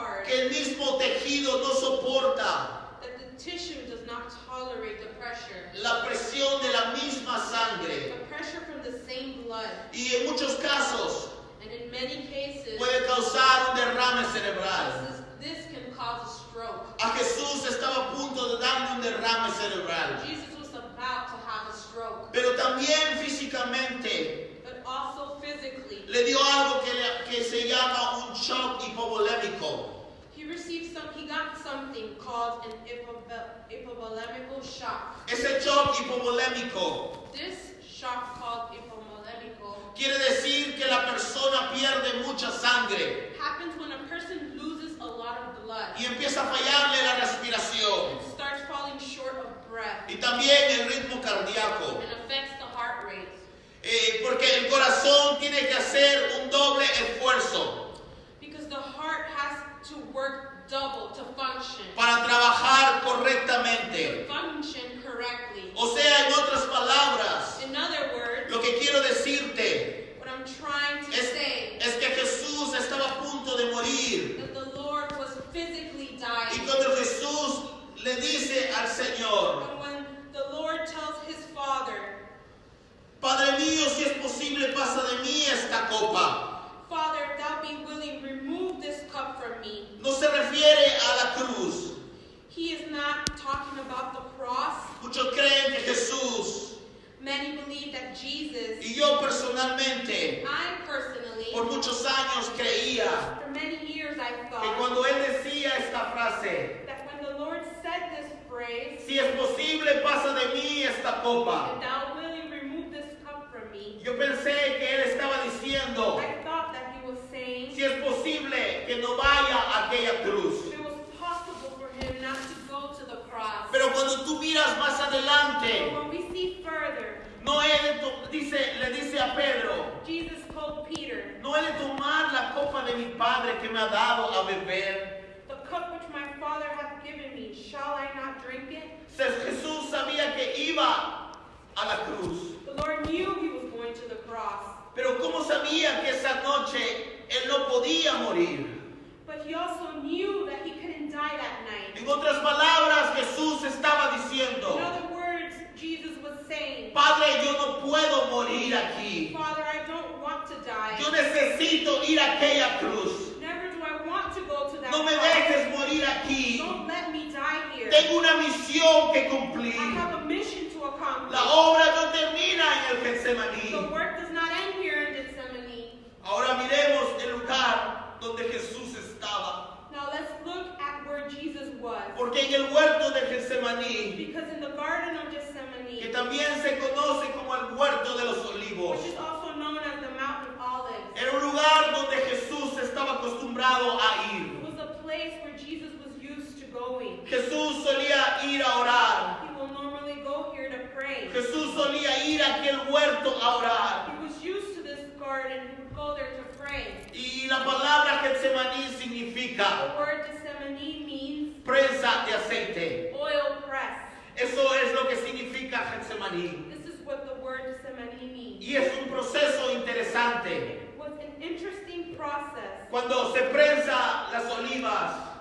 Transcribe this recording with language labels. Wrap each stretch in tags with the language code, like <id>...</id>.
<es>el mismo tejido no soporta</es> <en>that the tissue does not tolerate the pressure.</en> <es>la presión de la misma sangre.</es> <en>The pressure from the same blood.</en> <es>Y en muchos casos</es> <en>And in many cases,</en> <es>puede causar un derrame cerebral.</es> <en>this can cause a stroke.</en> <es>A Jesús estaba a punto de darle un derrame cerebral.</es> <en>Jesus was about to have a stroke,</en> <es>Pero también físicamente</es> <en>but also physically.</en> <es>le dio algo que se llama un shock hipovolémico.</es> <en>He got something called an hypovolemical shock.</en> <es>Ese shock hipovolémico</es> <en>This shock called hypovolemical</en> <es>quiere decir que la persona pierde mucha sangre</es> <en>happens when a person loses a lot of blood</en> <es>y empieza a fallarle la respiración</es> <en>and starts falling short of breath</en> <es>y también el ritmo cardíaco.</es> <en>and affects the heart rate.</en> <es>Porque el corazón tiene que hacer un doble esfuerzo</es> <en>Because the heart has to work double to function.</en> <es>para trabajar correctamente.</es> <en>Function correctly.</en> <es>O sea, en otras palabras,</es> <en>In other words,</en> <es>lo que quiero decirte</es> <en>what I'm trying to say</en> <es>es que Jesús estaba a punto de morir.</es> <en>that the Lord was physically</en> <es>Y</es> <en>dying.</en> <es>cuando Jesús le dice al Señor,</es> <en>And when the Lord tells his Father,</en> <es>Padre mío, si es posible, pasa de mí esta copa.</es> <en>Father, if thou be willing, remove this cup from me.</en> <es>No se refiere a la cruz.</es> <en>He is not talking about the cross.</en> <es>Muchos creen que Jesús,</es> <en>Many believe that Jesus,</en> <es>y yo personalmente,</es> <en>I personally,</en> <es>por muchos años creía</es> <en>for many years I</en> <es>que</es> <en>thought</en> <es>cuando Él decía esta frase,</es> <en>that when the Lord said this phrase,</en> <es>si es posible, pasa de mí esta copa.</es> <en>if thou willing, remove this cup from me,</en> <es>Yo pensé que Él estaba diciendo,</es> <en>I thought that he was saying</en> <es>si es posible, que no vaya a aquella cruz.</es> <en>it was possible for him not to go to the cross.</en> <es>Pero cuando tú miras más</es> <en>But</en> <es>adelante,</es> <en>when we see further,</en> <es>no he de le dice a Pedro,</es> <en>Jesus told Peter,</en> <es>no he de tomar la copa de mi Padre que me ha dado a beber.</es> <en>the cup which my Father hath given me, shall I not drink it?</en> <es>Jesús sabía que iba a la cruz.</es> <en>The Lord knew he was going to the cross,</en> <es>Pero ¿cómo sabía que esa noche Él no podía morir?</es> <en>but he also knew that he couldn't die that night.</en> <es>En otras palabras, Jesús estaba</es> <en>In</en> <es>diciendo,</es> <en>other words, Jesus was saying,</en> <es>Padre, yo no puedo morir aquí.</es> <en>Father, I don't want to die.</en> <es>Yo necesito ir a aquella cruz.</es> <en>Never do I want to go to that</en> <es>No me</es> <en>cross.</en> <es>dejes morir aquí.</es> <en>Don't let me die here.</en> <es>Tengo una misión que</es> <en>I</en> <es>cumplir.</es> <en>have a mission to accomplish.</en> <es>La obra no termina en el</es> <en>The</en> <es>Getsemaní.</es> <en>work does not end here in Gethsemane.</en> <es>Ahora miremos el lugar donde Jesús estaba.</es> <en>Now let's look at where Jesus was.</en> <es>Porque en el huerto de Getsemaní,</es> <en>Because in the Garden of</en> <es>que</es> <en>Gethsemane,</en> <es>también se conoce como el huerto de los olivos,</es> <en>which is also known as the Mount of Olives,</en> <es>era un lugar donde Jesús estaba acostumbrado a ir.</es> <en>was a place where Jesus was used to going.</en> <es>Jesús solía ir a orar.</es> <en>He will normally go here to pray.</en> <es>Jesús solía ir a aquel huerto a orar.</es> <en>He was used to this garden. He would go there to pray.</en> <es>Y la palabra Getsemaní</es> <en>The</en> <es>significa</es> <en>word Gethsemane means</en> <es>presa de aceite.</es> <en>oil press.</en> <es>Eso es lo que significa Getsemaní.</es> <en>This is what the word Gethsemane means.</en> <es>Y es un proceso interesante.</es> <en>It was an interesting process.</en> <es>Cuando se prensa las olivas,</es>